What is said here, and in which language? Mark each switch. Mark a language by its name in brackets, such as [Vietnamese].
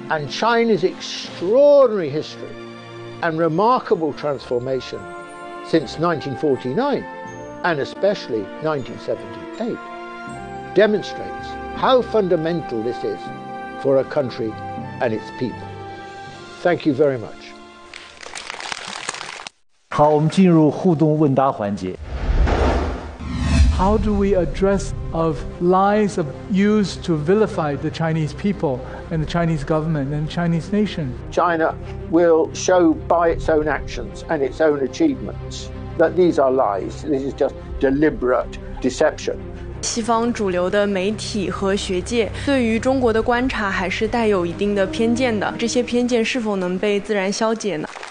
[English] And China's extraordinary history and remarkable transformation since 1949, and especially 1978, demonstrates how fundamental this is for a country and its people. Thank you very much. [Chinese] 好，我们进入互动问答环节。 [English] How do we address of lies used to vilify the Chinese people and the Chinese government and the Chinese nation? China will show by its own actions and its own achievements that these are lies. This is just deliberate deception. [Chinese] 西方主流的媒体和学界对于中国的观察还是带有一定的偏见的，这些偏见是否能被自然消解呢？